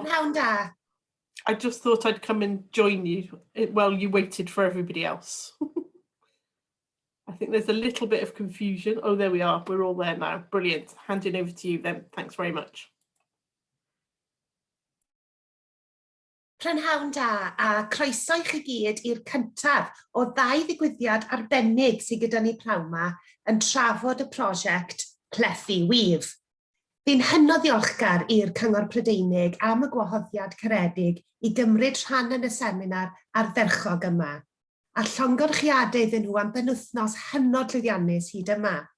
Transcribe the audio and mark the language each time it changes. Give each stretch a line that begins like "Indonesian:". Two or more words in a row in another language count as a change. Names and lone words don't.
Welsh: Prynhawn da.
English: I just thought I'd come and join you while you waited for everybody else. I think there's a little bit of confusion. Oh, there we are. We're all there now. Brilliant. Handing over to you then. Thanks very much.
Welsh: Prynhawn da, a croeso i chi gyd i'r cyntaf o 2 ddigwyddiad arbennig sydd gyda ni pnawn 'ma yn trafod y prosiect Plethy Weave. Fi'n hynod ddiolchgar i'r Cyngor Prydeinig am y gwahoddiad caredig i gymryd rhan yn y seminar ardderchog yma, a llongyfarchiadau iddyn nhw am benwythnos hynod llwyddiannus hyd yma.